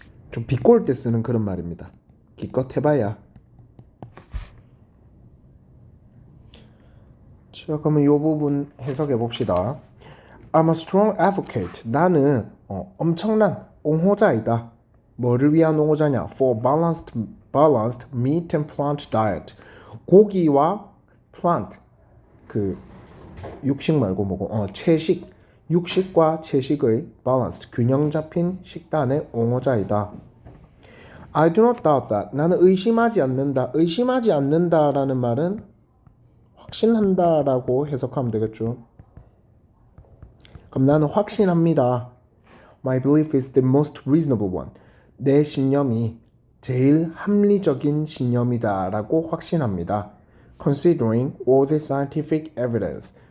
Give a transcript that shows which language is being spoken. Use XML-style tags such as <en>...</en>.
<ko>좀 비꼬을 때 쓰는 그런 말입니다. 기껏 해봐야. 자, 그러면 이 부분 해석해 봅시다.</ko> <en>I'm a strong advocate.</en> <ko>나는 엄청난 옹호자이다. 뭐를 위한 옹호자냐?</ko> <en>For balanced meat and plant diet.</en> <ko>고기와 plant, 그 육식 말고 뭐고 채식, 육식과 채식의 balanced, 균형 잡힌 식단의 옹호자이다.</ko> <en>I do not doubt that.</en> <ko>나는 의심하지 않는다. 의심하지 않는다라는 말은 확신한다라고 해석하면 되겠죠. 그럼 나는 확신합니다.</ko> <en>My belief is the most reasonable one.</en> <ko>내 신념이 제일 합리적인 신념이다라고 확신합니다.</ko> <en>Considering all the scientific evidence.</en>